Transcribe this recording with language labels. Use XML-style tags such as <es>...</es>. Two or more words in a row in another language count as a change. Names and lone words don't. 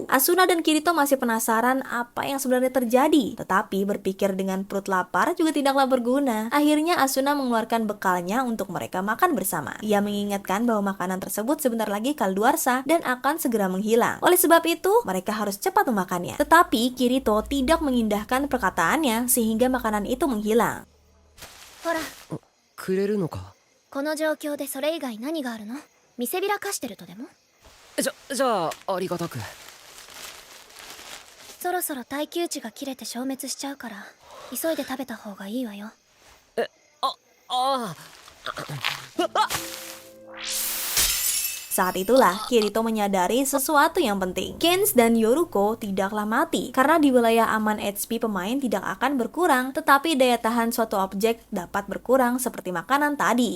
<id>Asuna dan Kirito masih penasaran apa yang sebenarnya terjadi, tetapi berpikir dengan perut lapar juga tidaklah berguna. Akhirnya Asuna mengeluarkan bekalnya untuk mereka makan bersama. Ia mengingatkan bahwa makanan tersebut sebentar lagi kadaluarsa dan akan segera menghilang. Oleh sebab itu, mereka harus cepat memakannya. Tetapi Kirito tidak mengindahkan perkataannya sehingga makanan itu menghilang.</id> <ja>ほら、くれるのか？この状況でそれ以外何があるの？見せびらかしてるとでも？じゃあありがたく。そろそろ耐久値が切れて消滅しちゃうから急いで食べた方がいいわよ。ああ。</ja> <id>Saat itulah Kirito menyadari sesuatu yang penting. Cairns dan Yoruko tidaklah mati karena di wilayah aman HP pemain tidak akan berkurang, tetapi daya tahan suatu objek dapat berkurang seperti makanan tadi.</id>